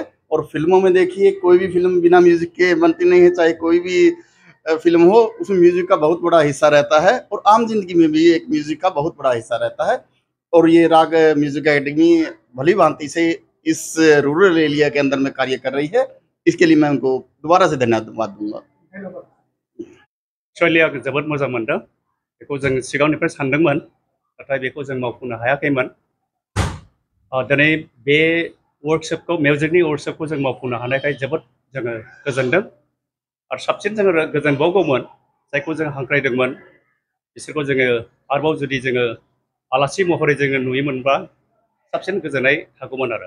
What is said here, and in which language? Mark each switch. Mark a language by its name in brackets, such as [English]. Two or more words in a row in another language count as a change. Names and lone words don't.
[Hindi] और फिल्मों में देखिए, कोई भी फिल्म बिना म्यूजिक के बनती नहीं है, चाहे कोई भी फिल्म हो, उसमें म्यूजिक का बहुत बड़ा हिस्सा रहता है। और आम जिंदगी में भी एक म्यूजिक का बहुत बड़ा हिस्सा रहता है। और ये राग म्यूजिक एकेडमी भली भांति से इस [English] rural area [Hindi] के अंदर में कार्य कर रही है। इसके लिए मैं उनको दोबारा से धन्यवाद दूंगा। [Bodo] एक्चुअली आं जोबोद मोजां मोनदों। बेखौ जों सिगांनिफ्राय सानदोंमोन, नाथाय बेखौ जों मावफुंनो हायाखैमोन। दिनै बे वर्कशॉपखौ, मिउजिकनि वर्कशॉपखौ जों मावफुंनो हानायखाय जोबोद जोङो गोजोनदों। आरो साबसिन जोङो गोजोनबावगौमोन, जायखौ जों हांख्रायदोंमोन बिसोरखौ जोङो आरोबाव जुदि जोङो आलासि महरै जोङो नुयोमोनबा साबसिन गोजोननाय थागौमोन आरो।